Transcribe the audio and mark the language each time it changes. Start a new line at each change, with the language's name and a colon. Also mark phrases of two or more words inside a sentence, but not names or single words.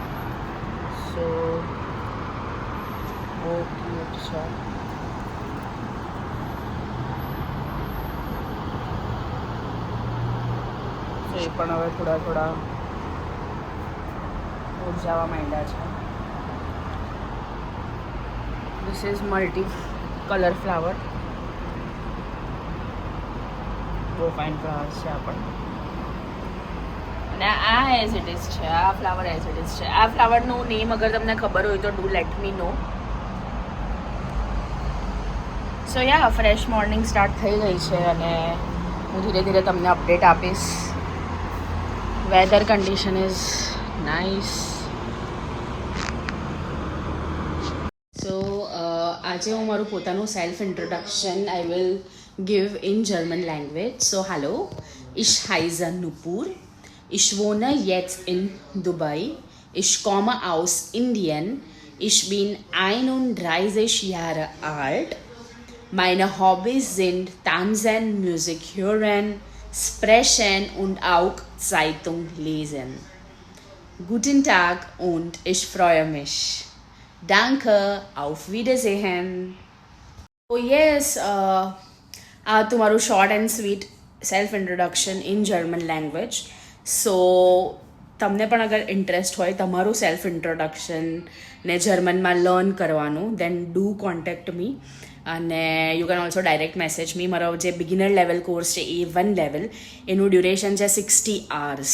Gujarati: સો બહુ ક્યુટ છે. સો એ પણ હવે થોડા થોડા ઉરજાવા માંડ્યા છે.
English: This is multi color flower.
Gujarati: બહુ
English: fine flowers
Gujarati: છે આ પણ. અને આ
English: as it is
Gujarati: છે, આ ફ્લાવર
English: as it is
Gujarati: છે. આ ફ્લાવરનું નેમ અગર તમને ખબર હોય તો
English: do let me know. so ya fresh morning start
Gujarati: થઈ ગઈ છે અને હું ધીરે ધીરે તમને અપડેટ આપીશ.
English: weather condition is nice.
Gujarati: આજે હું મારું પોતાનું
English: self introduction I will give in German language. so hello,
German: ich heiße Nupur, ich wohne jetzt in Dubai, ich komme aus Indien, ich bin 31 Jahre alt, meine Hobbys sind Tanzen, Musik hören, sprechen und auch Zeitung lesen. Guten Tag und ich freue mich. Danke, auf Wiedersehen.
English: Oh yes,
Gujarati: આ તમારું
English: short and sweet self introduction in German language.
Gujarati: સો તમને પણ અગર ઇન્ટરેસ્ટ હોય તમારું સેલ્ફ ઇન્ટ્રોડક્શનને જર્મનમાં લર્ન કરવાનું,
English: then do contact me. અને you can also direct message me.
Gujarati: મારો જે
English: beginner level course છે A1 લેવલ, એનું ડ્યુરેશન છે 60 hours.